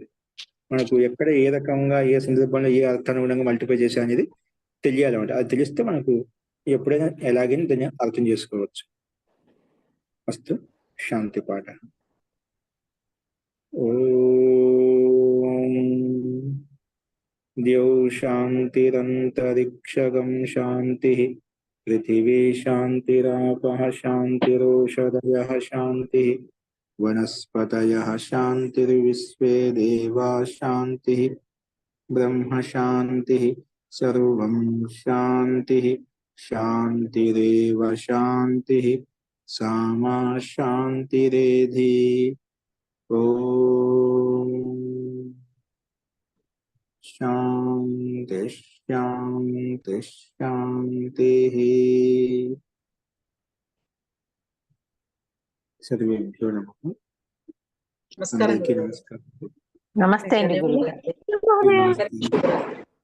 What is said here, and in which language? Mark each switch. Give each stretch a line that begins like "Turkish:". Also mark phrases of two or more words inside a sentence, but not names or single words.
Telugu: మనకు ఎక్కడ ఏ రకంగా ఏ సందర్భంలో ఏ అర్థానుగుణంగా మల్టిప్లై చేసా అనేది తెలియాలన్నమాట. అది తెలిస్తే మనకు ఎప్పుడైనా ఎలాగైనా దాన్ని అర్థం చేసుకోవచ్చు. ఫస్ట్ శాంతి పాఠ.
Sanskrit: ఓం द्यौ शान्तिरन्तरिक्षगं शान्तिः पृथिवी शान्तिरापः शान्तिरोषधयः शान्तिः वनस्पतयः शान्तिर्विश्वे देवाः शान्तिः ब्रह्म शान्तिः सर्वं शान्तिः शान्तिरेव शान्तिः सामा शान्तिरेधि ॐ शान्ति शान्ति शान्तिः सर्वेभ्यो नमः
Telugu: నమస్కారం అందరికీ నమస్కారం నమస్తే అండి గురుగారు. నమస్తే